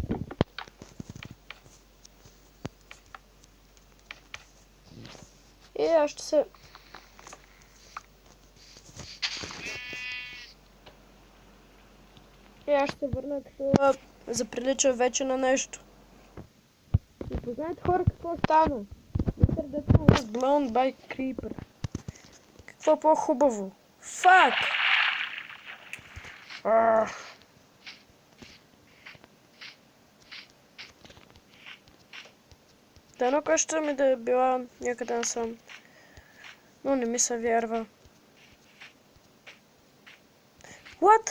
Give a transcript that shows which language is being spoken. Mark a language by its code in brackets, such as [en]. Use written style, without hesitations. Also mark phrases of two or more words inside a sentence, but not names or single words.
[bg] И аз ще се... И аз ще върна такова, заприлича вече на нещо. И познайте хора какво стана. [en] Mr. Deadpool was blown by creeper. [bg] Какво по-хубаво? Фак! Дано къщата ми да е била някъде насам. Но не ми се вярва. What?